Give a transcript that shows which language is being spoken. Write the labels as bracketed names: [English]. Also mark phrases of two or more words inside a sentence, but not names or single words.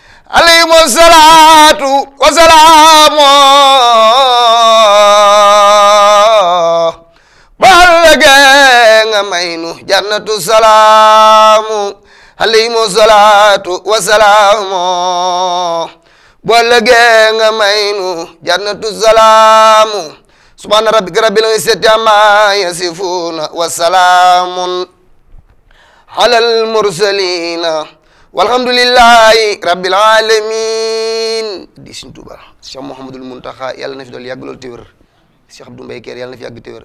[Arabic] عليهم الصلاة والسلام, [Wolof] ba ëllëgee nga may nu jannatu salaamu. [Arabic] عليهم الصلاة والسلام, [Wolof] ba ëllëgee nga may nu jannatu salaamu. [Arabic] سبحان ربك رب العزة عما يصفون وسلام على المرسلين والحمد لله رب العالمين. [Wolof] Di Sëriñ Tuuba, Cheikh Mouhamadoul Mountakha, Yàlla na fi dool yàgg lool te wér. Cheikh Abdou Mbaye Kër, Yàlla na fi yàgg te wér.